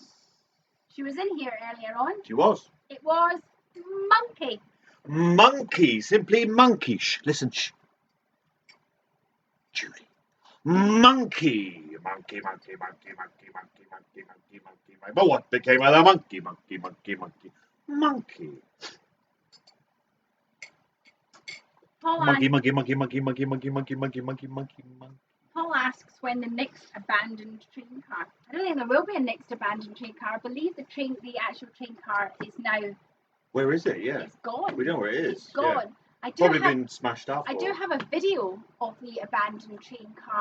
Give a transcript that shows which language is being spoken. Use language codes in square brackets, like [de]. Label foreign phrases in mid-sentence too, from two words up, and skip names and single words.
[en] She was in here earlier on. She was. It was Monkey. Monkey, simply monkey. Shh, listen, shh. Judy. Monkey. Monkey, monkey, monkey, monkey, monkey, monkey, monkey, monkey. But what became of the monkey, monkey, monkey, monkey? Monkey. Paul Monkey, monkey, monkey, monkey, monkey, monkey, monkey, monkey, monkey, monkey, monkey. Paul asks when the next abandoned train car. I don't think there will be a next abandoned train car. I believe the actual train car is now. Where is it? Yeah. It's gone. We know where it is. It's gone. Yeah. I do Probably have, been smashed up. I do have a video of the abandoned train car.